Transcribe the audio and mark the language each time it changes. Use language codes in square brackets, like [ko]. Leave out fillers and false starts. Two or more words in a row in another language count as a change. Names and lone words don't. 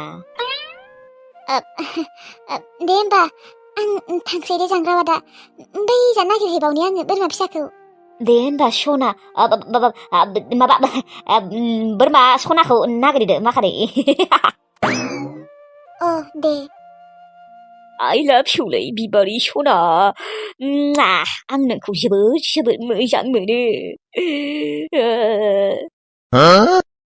[brx] दे होमबा आं थांसै दे जांग्रा आदा बैजा नागिरहैबावनि आङो बोरमा फिसाखौ दे होनबा सना माबा बोरमा सनाखौ नागिरदो माखारै अ दे [en] I love you [brx] लै बिबारि सना आं नोंखौ जोबोद जोबोद मोजां मोनो